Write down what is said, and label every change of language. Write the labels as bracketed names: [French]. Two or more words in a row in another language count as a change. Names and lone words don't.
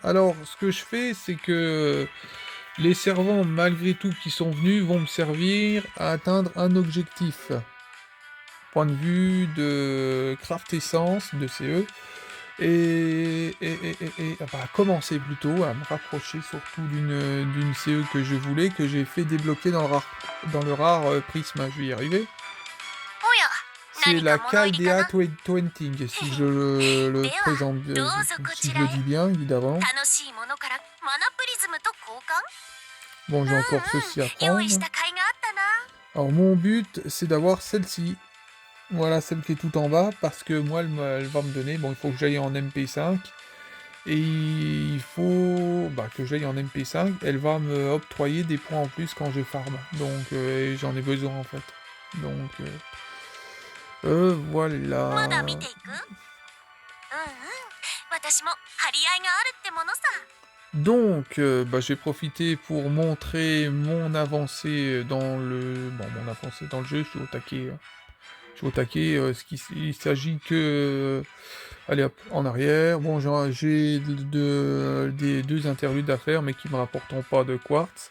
[French] Alors, ce que je fais, c'est que les servants, malgré tout, qui sont venus, vont me servir à atteindre un objectif. Point de vue de [English] craft essence, [French] de CE, enfin, commencer plutôt à me rapprocher surtout d'une CE que je voulais, que j'ai fait débloquer dans le rare Prisma. Je vais y arriver. [Japanese] おや、 [French] C'est [Japanese] 何 [French] la [Japanese] か物入りかな。 [French] Caldea Twenting, si je le [Japanese] では [French] présente, [Japanese] どうぞこ [French] si [Japanese] ち [French] je [Japanese] ら [French] le [Japanese] へ。 [French] dis bien, évidemment. [Japanese] 楽しいものからマナプリズムと交換。 [French] Bon, [Japanese] う [French] j'ai [Japanese] ん [French] encore ceci à [Japanese] うん、用意し [French] prendre. [Japanese] た甲斐があったな。 [French] Alors, mon but, c'est d'avoir celle-ci. Voilà, celle qui est tout en bas, parce que moi, elle va me donner... Bon, il faut que j'aille en MP5. Et il faut que j'aille en MP5. Elle va me octroyer des points en plus quand je farm. Donc, j'en ai besoin, en fait. Donc, [Japanese] まだ見 [French] voilà. [Japanese] ていく。うんうん、私も張り合いがあるってものさ。 [French] Donc, je vais profiter pour montrer mon avancée dans le... Bon, mon avancée dans le jeu, je suis au taquet. Je suis au taquet, il s'agit que... allez hop, en arrière. Bon, j'ai des deux interludes à faire, mais qui me rapporteront pas de quartz.